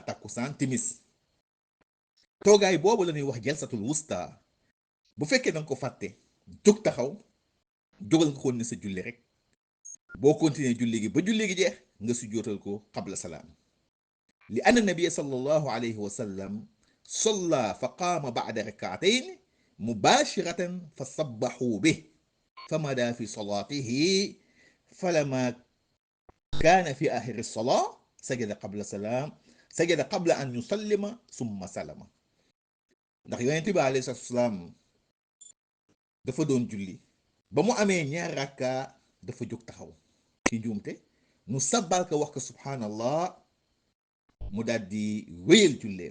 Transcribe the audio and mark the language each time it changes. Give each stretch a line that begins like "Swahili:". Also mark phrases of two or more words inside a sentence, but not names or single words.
Wolof: takkusaan timis toogaay boobu la ñuy wax
Arabic: جلسة الوسطى
Wolof: bu fekkee danga ko fàtte jóg taxaw jógal nga continuer sa julli rek boo continuer julli gi ba julli gi jeex nga sujjootal ko
Arabic: قبل السلام لأن النبي صلى الله عليه وسلم صلى فقام بعد ركعتين مباشرة فسبحوا به فمضى في صلاته فلما كان في آخر الصلاة سجد قبل السلام سجد قبل أن يسلم ثم سلم.
Wolof: ndax yonent bi
Arabic: عليه الصلاة والسلام
Wolof: dafa doon julli ba mu amee ñaar rakka dafa jóg taxaw ci njuumte nu sabbal ko wax ko subhanallah mu daal di wéyal julleem.